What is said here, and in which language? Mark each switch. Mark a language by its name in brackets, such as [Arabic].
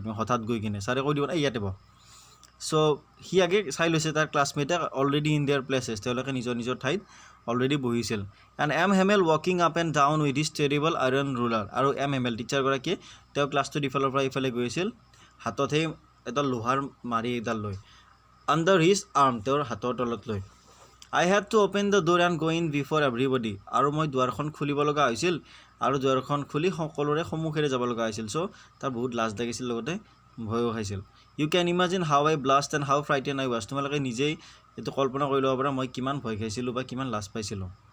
[Assamese] তুমি হঠাৎ গৈ কিনে ছাৰে কৈ দিব ইয়াতে বহ। চ' সি আগে চাই লৈছে তাৰ ক্লাছমেটে [English] already in their places, [Assamese] তেওঁলোকে নিজৰ নিজৰ ঠাইত অলৰেডি বহিছিল। [English] And M Hemel ৱাকিং up and down with his টেৰিবল iron ruler. [Assamese] আৰু এম হেমেল টিচাৰগৰাকীয়ে তেওঁ ক্লাছটোত ইফালৰ পৰা ইফালে গৈ আছিল, হাতত সেই এডাল লোহাৰ মাৰি এডাল লৈ, [English] under his arm, [Assamese] তেওঁৰ হাতৰ তলত লৈ। [English] I had to open the door and go in before everybody. [Assamese] আৰু মই দুৱাৰখন খুলিব লগা হৈছিল আৰু দুৱাৰখন খুলি সকলোৰে সন্মুখেৰে যাব লগা হৈছিল চ' তাৰ বহুত লাজ লাগিছিল লগতে ভয়ো খাইছিল [English] you can imagine how I blushed and how frighten I was [Assamese] তোমালোকে নিজেই এইটো কল্পনা কৰি ল'ব পাৰা মই কিমান ভয় খাইছিলোঁ বা কিমান লাজ পাইছিলোঁ